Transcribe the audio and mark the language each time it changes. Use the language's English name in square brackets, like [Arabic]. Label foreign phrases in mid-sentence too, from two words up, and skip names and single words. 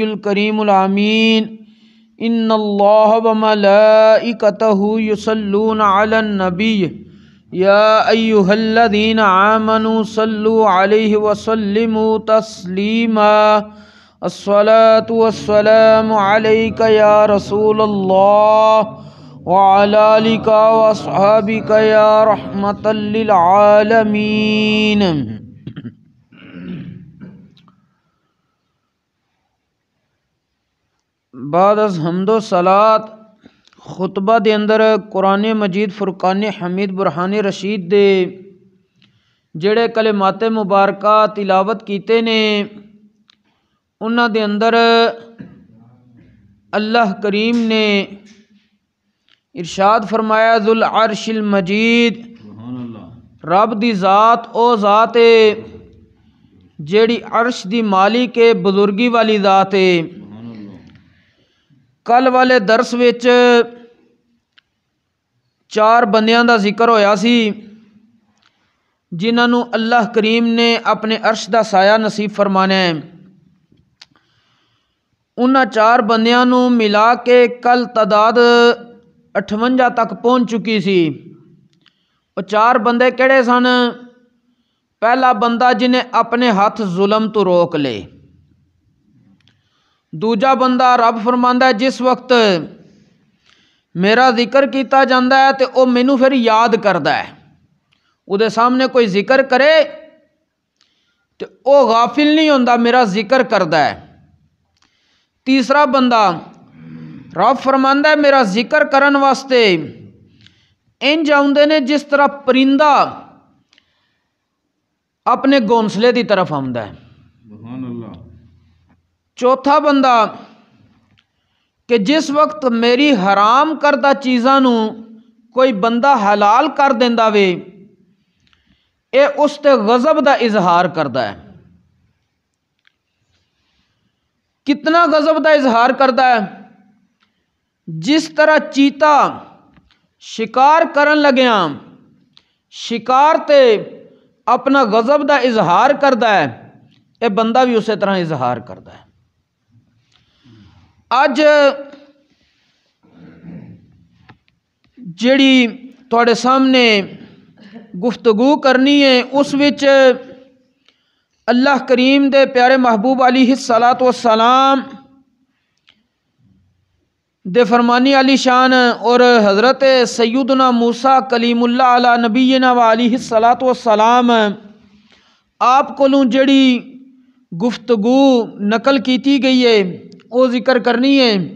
[Arabic] الكريم الأمين إن الله وملائكته يصلون على النبي يا أيها الذين آمنوا صلوا عليه وسلموا تسليما الصلاة والسلام عليك يا رسول الله وعلى آلك وأصحابك يا رحمة للعالمين۔ [Punjabi] بعد از حمد و صلات خطبہ دے اندر قرآن مجید فرقان حمید برہان رشید دے جڑے کلمات مبارکہ تلاوت کیتے نے انہاں دے اندر اللہ کریم نے ارشاد فرمایا [Arabic] ذو العرش المجید، [Punjabi] رب دی ذات او ذات ہے جیڑی عرش دی مالک ہے، بزرگی والی ذات ہے۔ کل والے درس وچ چار بندیاں دا ذکر ہویا سی جنہاں نو اللہ کریم نے اپنے عرش دا سایہ نصیب فرمانا ہے۔ انہاں چار بندیاں نو ملا کے کل تعداد 58 تک پہنچ چکی سی۔ وہ چار بندے کہڑے سن؟ پہلا بندہ جنہیں اپنے ہاتھ ظلم تو روک لے، دوجا بندہ رب فرماندا ہے جس وقت میرا ذکر کیتا جاندا ہے تے او مینوں پھر یاد کردا ہے، او دے سامنے کوئی ذکر کرے تے او غافل نہیں ہوندا، میرا ذکر کردا ہے۔ تیسرا بندہ رب فرماندا ہے میرا ذکر کرن واسطے انج آوندے نے جس طرح پرندہ اپنے گھونسلے دی طرف آوندا ہے۔ [Arabic] سبحان اللہ۔ [Punjabi] چوتھا بندہ کہ جس وقت میری حرام کردہ چیزاں نو کوئی بندہ حلال کر دیندا وے اے اس تے غضب دا اظہار کردا ہے۔ کتنا غضب دا اظہار کردا ہے؟ جس طرح چیتا شکار کرن لگیاں شکار تے اپنا غضب دا اظہار کردا ہے، اے بندہ بھی اسی طرح اظہار کردا ہے۔ اج جیڑی تواڈے سامنے گفتگو کرنی ہے اس وچ اللہ کریم دے پیارے محبوب [Arabic] علیہ الصلاۃ والسلام [Punjabi] دے فرمانی علی شان اور حضرت سیدنا موسیٰ کلیم اللہ [Arabic] علی نبینا و علیہ الصلاۃ والسلام [Punjabi] آپ کولوں جڑی گفتگو نقل کیتی گئی ہے وہ ذکر کرنی ہے۔